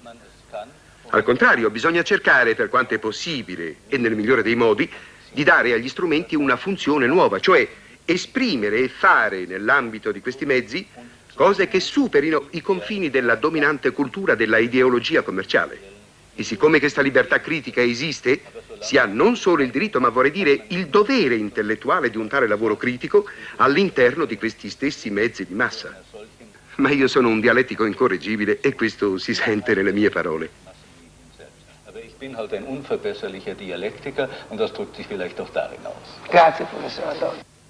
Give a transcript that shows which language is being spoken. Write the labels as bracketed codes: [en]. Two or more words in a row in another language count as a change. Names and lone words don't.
[it] Al contrario, bisogna cercare, per quanto è possibile e nel migliore dei modi, di dare agli strumenti una funzione nuova, cioè esprimere e fare nell'ambito di questi mezzi cose che superino i confini della dominante cultura della ideologia commerciale. E siccome questa libertà critica esiste, si ha non solo il diritto, ma vorrei dire il dovere intellettuale di un tale lavoro critico all'interno di questi stessi mezzi di massa. Ma io sono un dialettico incorreggibile e questo si sente nelle mie parole. [de] Ich bin halt ein unverbesserlicher Dialektiker und das drückt sich vielleicht auch darin aus. [it] Grazie, professor Adorno.